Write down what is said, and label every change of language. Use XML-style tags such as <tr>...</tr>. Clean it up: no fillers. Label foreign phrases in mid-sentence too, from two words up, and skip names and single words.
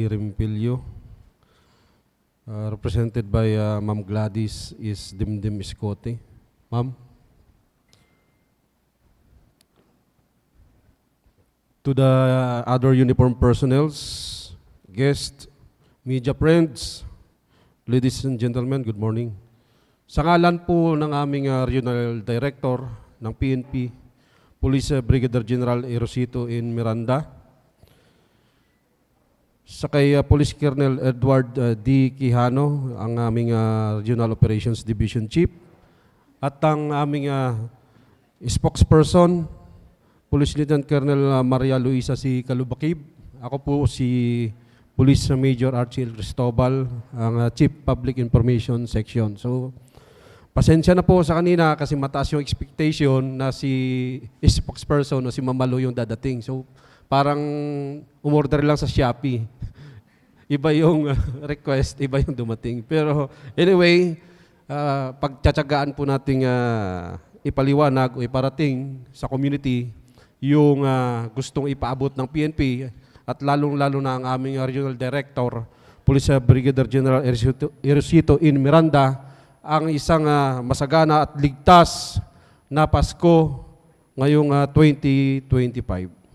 <en>Rimpilio, represented by Ma'am Gladys is Dimdim Iscote. Ma'am. To the other uniformed personnels, guests, media friends, ladies and gentlemen, good morning.</en> <tl>Sa ngalan po ng aming</tl> <en>Regional Director</en> <tl>ng PNP, Police Brigadier General Erosito in Miranda, sa kay Police Colonel Edward D. Quijano, ang aming</tl> <en>Regional Operations Division Chief,</en> <tl>at ang aming spokesperson, Police Lieutenant Colonel Maria Luisa C. Calubakib. Ako po si Police Major Archie L. Cristobal, ang</tl> <en>Chief Public Information Section.</en> <tl>So, pasensya na po sa kanina kasi mataas yung expectation na si spokesperson o si Mamalo yung dadating. So, parang umorder lang sa Shopee. Iba yung request, iba yung dumating. Pero anyway, pagtsatsagaan po nating ipaliwanag o iparating sa community yung gustong ipaabot ng PNP at lalong-lalo na ang aming</tl> <en>Regional Director,</en> <tl>Police Brigadier General Erosito in Miranda, ang isang masagana at ligtas na Pasko ngayong 2025.</tl>